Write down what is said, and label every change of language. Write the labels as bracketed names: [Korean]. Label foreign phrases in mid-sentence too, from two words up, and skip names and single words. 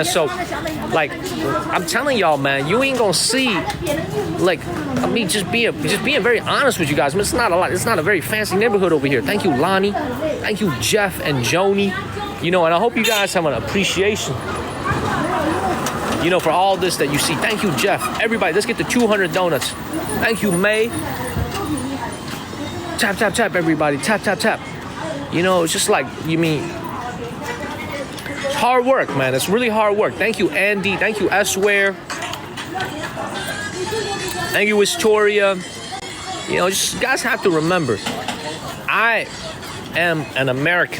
[English] So, like, I'm telling y'all, man, you ain't gonna see, like, I mean, just being very honest with you guys. I mean, it's not a lot. It's not a very fancy neighborhood over here. Thank you, Lonnie. Thank you, Jeff and Joni. You know, and I hope you guys have an appreciation, you know, for all this that you see. Thank you, Jeff. Everybody, let's get to 200 donuts. Thank you, May. Tap, tap, tap, everybody. Tap, tap, tap. You know, it's just like, you mean, it's hard work, man. It's really hard work. Thank you, Andy. Thank you, Esware. Thank you, Wistoria. You know, just you guys have to remember, I am an American.